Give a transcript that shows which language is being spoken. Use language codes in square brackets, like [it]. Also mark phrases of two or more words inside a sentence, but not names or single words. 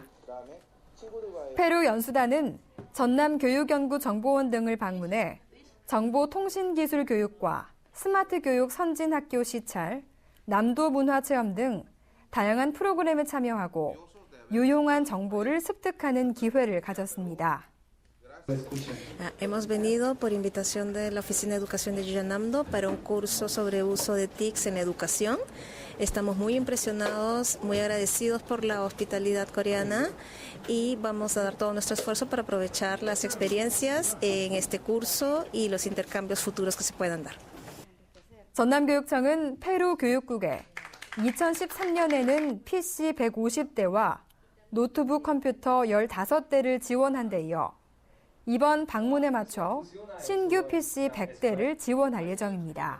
[ko] 페루 연수단은 전남교육연구정보원 등을 방문해 정보통신기술 교육과 스마트 교육 선진학교 시찰, 남도 문화체험 등 다양한 프로그램에 참여하고 유용한 정보를 습득하는 기회를 가졌습니다. [es] Hemos venido por invitación de la Oficina de Educación de Yuyanamdo para un curso sobre uso de TICs en educación. Estamos muy impresionados, muy agradecidos por la hospitalidad coreana y vamos a dar todo nuestro esfuerzo para aprovechar las experiencias en este curso y los intercambios futuros que se puedan dar. [ko] 전남교육청은 페루 교육국에 2013년에는 PC 150대와 노트북 컴퓨터 15대를 지원한 데 이어 이번 방문에 맞춰 신규 PC 100대를 지원할 예정입니다.